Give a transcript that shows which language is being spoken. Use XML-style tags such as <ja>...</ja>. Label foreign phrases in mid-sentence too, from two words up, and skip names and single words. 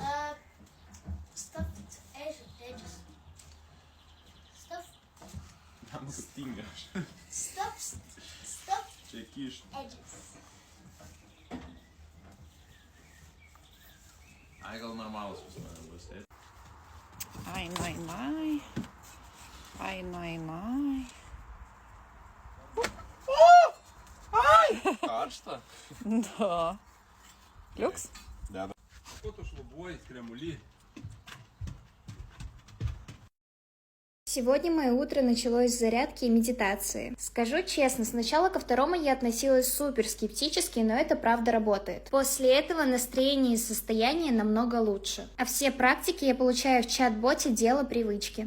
<en>Stuffed edges. Stuffed</en> <lt>Tam tingi aš.</lt> <en>stuffed</en> <lt>Čia kišt.</lt> <en>edges.</en> <lt>Ai, gal normalus pas mane bus. Ai, nai, nai. Ai, nai, nai. Karšta? Da. Liuks? Deda. Ko tu šlubuoji, kremulį?</lt> <ru>Сегодня мое утро началось с зарядки и медитации. Скажу честно, сначала ко второму я относилась супер скептически, но это правда работает. После этого настроение и состояние намного лучше. А все практики я получаю в чат-боте «Дело привычки».</ru>